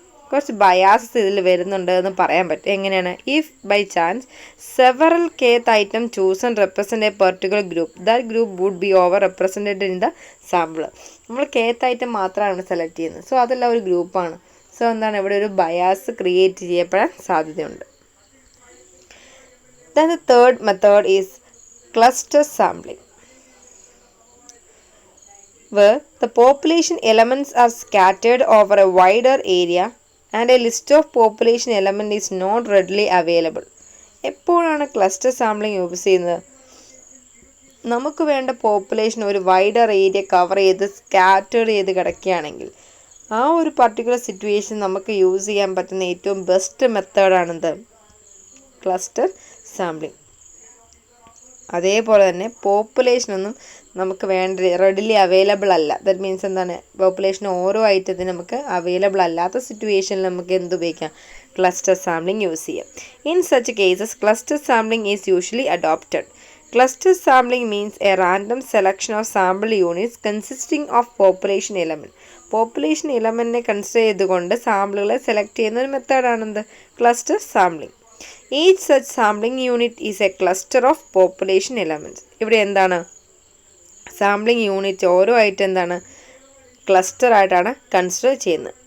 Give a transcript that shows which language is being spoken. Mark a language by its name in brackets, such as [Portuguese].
[Malayalam] കുറച്ച് ബയാസസ് ഇതിൽ വരുന്നുണ്ട് എന്ന് പറയാൻ പറ്റും. എങ്ങനെയാണ്, [English] If by chance several kth item chosen represent a particular group, that group would be over represented in the sample. [Malayalam] നമ്മൾ kth ഐറ്റം മാത്രമാണ് സെലക്ട് ചെയ്യുന്നത്, സോ അതെല്ലാം ഒരു ഗ്രൂപ്പാണ്. സോ എന്താണ് ഇവിടെ ഒരു ബയാസ് ക്രിയേറ്റ് ചെയ്യപ്പെടാൻ സാധ്യതയുണ്ട്. [English] Then the third method is cluster sampling, where the population elements are scattered over a wider area and a list of population element is not readily available. [Malayalam] എപ്പോഴാണ് cluster sampling use ചെയ്യുന്നത്? നമുക്ക് വേണ്ട population ഒരു wider area cover ചെയ്ത് scattered ചെയ്ത് കിടക്കുകയാണെങ്കിൽ ആ ഒരു particular situation നമുക്ക് യൂസ് ചെയ്യാൻ പറ്റുന്ന ഏറ്റവും ബെസ്റ്റ് മെത്തേഡാണെന്ത്, ക്ലസ്റ്റർ സാമ്പിളിംഗ്. അതേപോലെ തന്നെ പോപ്പുലേഷനൊന്നും നമുക്ക് റെഡിലി അവൈലബിൾ അല്ല. [English] that means [Malayalam] എന്താണ്, പോപ്പുലേഷൻ ഓരോ ഐറ്റത്തിനും നമുക്ക് അവൈലബിൾ അല്ലാത്ത സിറ്റുവേഷനിൽ നമുക്ക് എന്ത് ഉപയോഗിക്കാം, ക്ലസ്റ്റർ സാമ്പിളിംഗ് യൂസ് ചെയ്യാം. [English] In such cases cluster sampling is usually adopted. Cluster sampling means a random selection of sample units consisting of population element. [Malayalam] Population എലമെൻറ്റിനെ consider ചെയ്തുകൊണ്ട് സാമ്പിളുകളെ സെലക്ട് ചെയ്യുന്ന ഒരു മെത്തേഡാണെന്ത്, cluster sampling. [English] Each such sampling unit is a cluster of population elements. [Malayalam] ഇവിടെ എന്താണ്, sampling unit ഓരോ ആയിട്ട് എന്താണ് cluster ആയിട്ടാണ് consider ചെയ്യുന്നത്.